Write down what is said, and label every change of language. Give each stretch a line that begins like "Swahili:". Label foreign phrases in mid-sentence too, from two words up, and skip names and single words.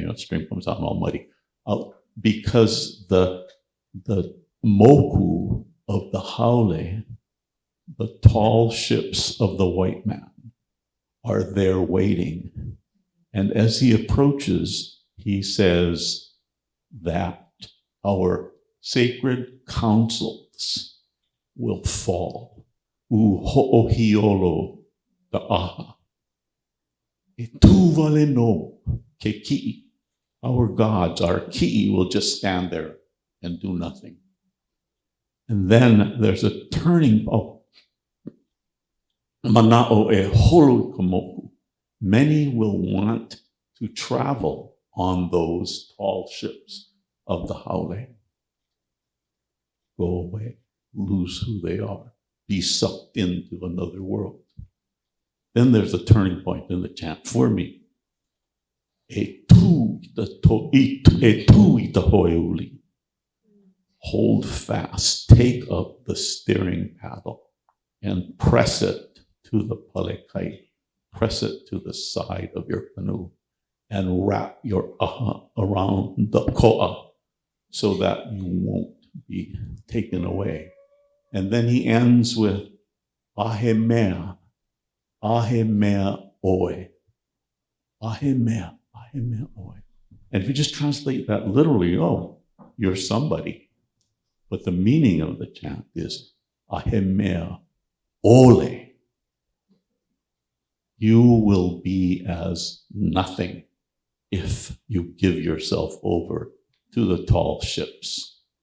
English: The stream comes out all muddy, out because the moku of the haole, the tall ships of the white man, are there waiting. And as he approaches, he says that our sacred councils will fall.
Hawaiian: U ho'ohiolo ta'aha. E tuvale no ke ki'i.
English: Our gods, our ki'i, will just stand there and do nothing. And then there's a turning point.
Hawaiian: Mana'o e holu kamoku.
English: Many will want to travel on those tall ships of the haole. Go away, lose who they are, be sucked into another world. Then there's a turning point in the chant for me.
Hawaiian: E tu ita hoeuli.
English: Hold fast, take up the steering paddle and press it to the palekai. Press it to the side of your canoe and wrap your aha around the koa so that you won't be taken away. And then he ends with
Hawaiian: ahemea oe. Ahemea oe.
English: And if you just translate that literally, oh, you're somebody. But the meaning of the chant is
Hawaiian: ahemea ole.
English: You will be as nothing if you give yourself over to the tall ships.